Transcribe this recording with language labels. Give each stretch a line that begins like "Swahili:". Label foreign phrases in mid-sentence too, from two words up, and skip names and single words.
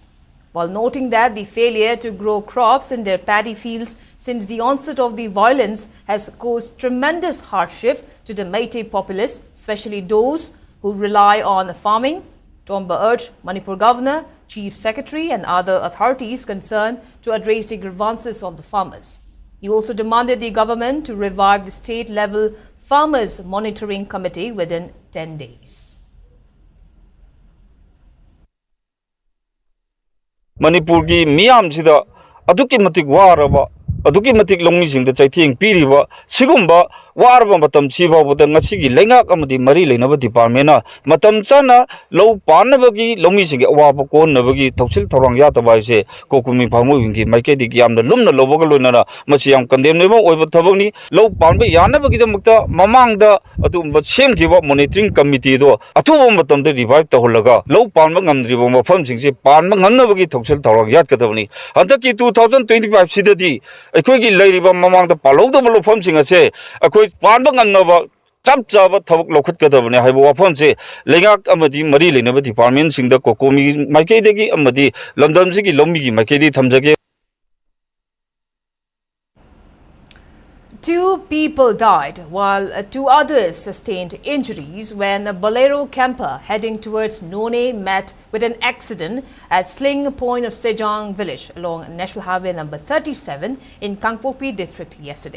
English: While noting that the failure to grow crops in their paddy fields since the onset of the violence has caused tremendous hardship to the Meitei populace, especially those who rely on farming, Tomba urged Manipur Governor, Chief Secretary and other authorities concerned to address the grievances of the farmers. He also demanded the government to revive the state-level Farmers Monitoring Committee within 10 days.
Manipuri: Manipur ki miyam sida aduki matik waraba aduki matik longmi singda chaithing piriba sigumba warba matam chiba buta ngasi gi lenga kamadi mari lenaba department matam chana low panabagi lomi sing awaba kon nabagi thoksil thorang ya tabaise COCOMI phamu wingi maike di yamna lumna loboga loinana masi yam condemnable oiba thabani low panba yanabagi damukta mamangda atu semgiba
English: monitoring committee
Manipuri: do atuba matam de revive taholaga low panba ngamdriba mafam singse panba ngamnabagi thoksil thorang yat kadabani handaki 2025 sidadi aikogi leiriba mamangda palowda lofam sing ase akoi panba ngamnaba chap chaba thabak lokhat kadabane haibo wafam se lengak amadi mari lenaba department singda COCOMI maike degi amadi lamdam sigi lomi gi maike di thamjage.
English: Two people died while two others sustained injuries when a Bolero camper heading towards Noney met with an accident at Sling Point of Sejong village along National Highway number 37 in Kangpokpi district yesterday.